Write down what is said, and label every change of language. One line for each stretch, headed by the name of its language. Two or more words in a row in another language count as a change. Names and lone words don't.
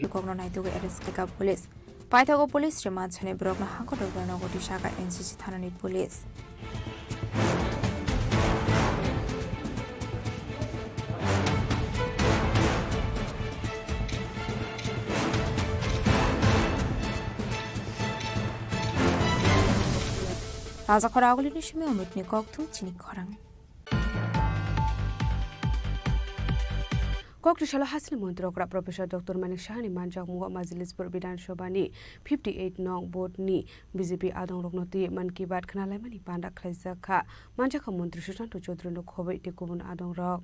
Kok Borok: পুলিশ পাইথাগো পুলিশ রিমান্ড ছানে ব্রগ্ন হাঙ্কটর বর্ণগতি শাখা এনসিসি থানানি পুলিশ রাজা খরাগুলি নিশমে অমৃতনি কক্তু চিনি খরাং Koktishala Hasli Montrokra Professor Dr. Manik Shahani Manjak Muga Majlispur Bidan Shobani 58 Nong Board Ni BJP Adong Rognoti Man Ki Baat Khanalai Mani Panda Khlaizakha Manjaka Montri Susanto Chaudhary no Khobei te Kubun Adong Rok